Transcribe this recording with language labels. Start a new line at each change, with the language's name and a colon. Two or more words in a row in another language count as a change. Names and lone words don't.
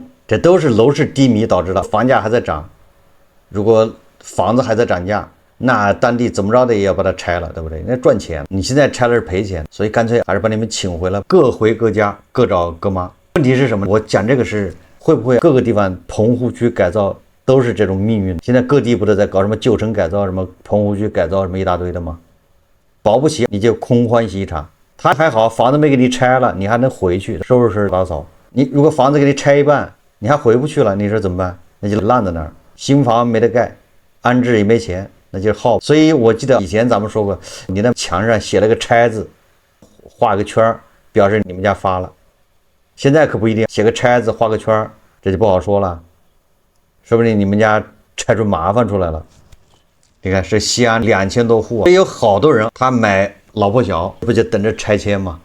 Chinese: 這都是樓市低迷導致的，房價還在漲。如果房子還在漲價，那當地怎麼着的也要把它拆了，對不對？那賺錢，你現在拆了是賠錢，所以乾脆還是把你們請回來，各回各家，各找各媽。問題是什麼？我講這個是會不會各個地方棚戶區改造都是這種命運？現在各地不都在搞什麼舊城改造，什麼棚戶區改造，什麼一大堆的嗎？保不齊你就空歡喜一場。他還好，房子沒給你拆了，你還能回去收拾收拾打掃。你如果房子給你拆一半，你還回不去了，你說怎麼辦？那就爛在那兒，新房沒得蓋，安置也沒錢，那就是耗。所以我記得以前咱們說過，你在牆上寫了個拆字，畫個圈，表示你們家發了。現在可不一定，寫個拆字畫個圈，這就不好說了，說不定你們家拆出麻煩出來了。你看是西安2000多戶，有好多人他買老破小，不就等着拆遷嗎？